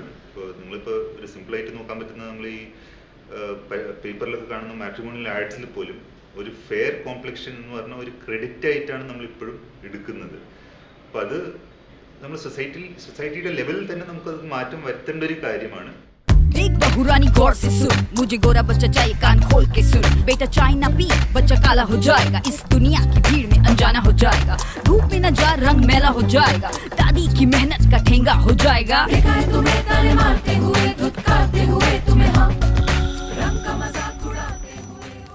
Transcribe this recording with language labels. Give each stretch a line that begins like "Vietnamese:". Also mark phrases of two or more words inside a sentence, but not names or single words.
Malayalam: ഇപ്പോൾ നിങ്ങളിപ്പോൾ ഒരു സിമ്പിളായിട്ട് നോക്കാൻ പറ്റുന്ന നമ്മൾ ഈ പേപ്പറിലൊക്കെ കാണുന്ന മാട്രിമോണിയൽ ആഡ്സിൽ പോലും ഒരു
English: fair complexion
Malayalam: എന്ന് പറഞ്ഞ ഒരു ക്രെഡിറ്റ് ആയിട്ടാണ് നമ്മളിപ്പോഴും എടുക്കുന്നത്. അപ്പോൾ അത് നമ്മൾ സൊസൈറ്റിയുടെ ലെവലിൽ തന്നെ നമുക്കത് മാറ്റം വരുത്തേണ്ട ഒരു കാര്യമാണ്.
Hindi: देख बहुरानी गौर से सुन, मुझे गोरा बच्चा चाहिए कान खोल के सुन. बेटा चाय ना पी, बच्चा काला हो जाएगा. इस दुनिया की भीड़ में अनजाना हो जाएगा. धूप में न जा, रंग मैला हो जाएगा. दादी की मेहनत का ठेंगा हो जाएगा. देखा है तुम्हें ताने मारते हुए, धुतकारते हुए तुम्हें हम रंग का मजाक उड़ाते हुए